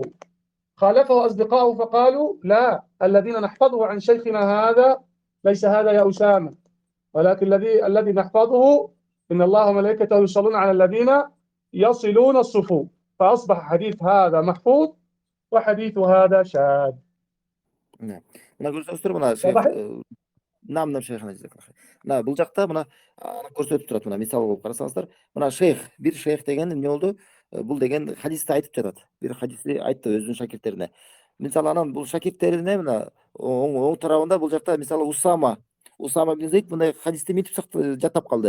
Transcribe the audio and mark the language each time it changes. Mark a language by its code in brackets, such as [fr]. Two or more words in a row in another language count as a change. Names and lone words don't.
[ar] خالفه أصدقائه فقالوا لا، الذين نحفظه عن شيخنا هذا ليس هذا يا أسامة، ولكن الذي نحفظه إن الله وملائكته يصلون على الذين يصلون الصفوف، فأصبح حديث هذا محفوظ وحديث هذا شاذ. نعم. [ky] мына көрсөңүздөр мына шейх [ar] واضح؟ [ky] намнам шейхана мына бул жакта мына көрсөтүп турат, мына мисал болуп карасаңыздар, мына шейх, бир шейх деген эмне болду? Бул деген хадисти айтып жатат. Бир хадисти айтты өзүнүн шакирттерине. Мисалы анан бул шакирттерине мына оң тарабында бул жакта мисалы Усама ибн Зейд мындай хадисти мынтип жаттап калды.